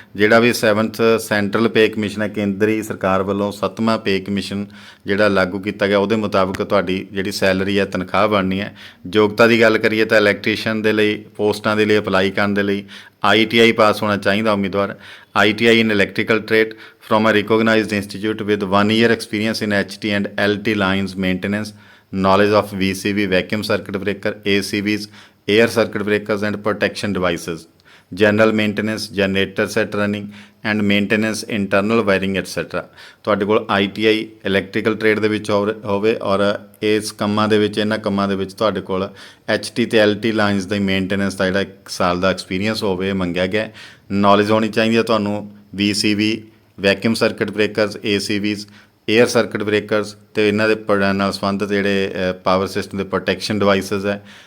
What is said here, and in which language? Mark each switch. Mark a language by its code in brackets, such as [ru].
[pa] ਜਿਹੜਾ ਵੀ 7th central pay commission ਹੈ, ਕੇਂਦਰੀ ਸਰਕਾਰ ਵੱਲੋਂ 7ਵਾਂ ਪੇ ਕਮਿਸ਼ਨ ਜਿਹੜਾ ਲਾਗੂ ਕੀਤਾ ਗਿਆ, ਉਹਦੇ ਮੁਤਾਬਕ ਤੁਹਾਡੀ ਜਿਹੜੀ ਸੈਲਰੀ ਹੈ, ਤਨਖਾਹ ਬਣਨੀ ਹੈ। ਯੋਗਤਾ ਦੀ ਗੱਲ ਕਰੀਏ ਤਾਂ ਇਲੈਕਟ੍ਰੀਸ਼ੀਅਨ ਦੇ ਲਈ ਪੋਸਟਾਂ ਦੇ ਲਈ ਅਪਲਾਈ ਕਰਨ ਦੇ ਲਈ ITI ਪਾਸ ਹੋਣਾ ਚਾਹੀਦਾ ਉਮੀਦਵਾਰ। [en] ITI in electrical trade from a recognized institute with 1 year experience in HT and LT lines maintenance, knowledge of VCB, vacuum circuit breaker, ACBs, air circuit breakers and protection devices, general maintenance, generator set running and maintenance, internal wiring etc. [pa] ਤੁਹਾਡੇ ਕੋਲ ITI electrical trade ਦੇ ਵਿੱਚ ਹੋਵੇ ਔਰ ਇਸ ਕੰਮਾਂ ਦੇ ਵਿੱਚ, ਇਹਨਾਂ ਕੰਮਾਂ ਦੇ ਵਿੱਚ ਤੁਹਾਡੇ ਕੋਲ HT ਅਤੇ LT ਲਾਈਨਸ ਦੀ ਮੇਨਟੇਨੈਂਸ ਦਾ ਜਿਹੜਾ 1 ਸਾਲ ਦਾ ਐਕਸਪੀਰੀਅੰਸ ਹੋਵੇ ਮੰਗਿਆ ਗਿਆ। ਨੌਲੇਜ ਹੋਣੀ ਚਾਹੀਦੀ ਹੈ ਤੁਹਾਨੂੰ VCB, vacuum circuit ਬ੍ਰੇਕਰਸ, ACBs, air circuit ਬ੍ਰੇਕਰਸ ਅਤੇ ਇਹਨਾਂ ਦੇ ਨਾਲ ਸੰਬੰਧਿਤ ਜਿਹੜੇ ਪਾਵਰ ਸਿਸਟਮ ਦੇ ਪ੍ਰੋਟੈਕਸ਼ਨ ਡਿਵਾਈਸਿਸ ਹੈ।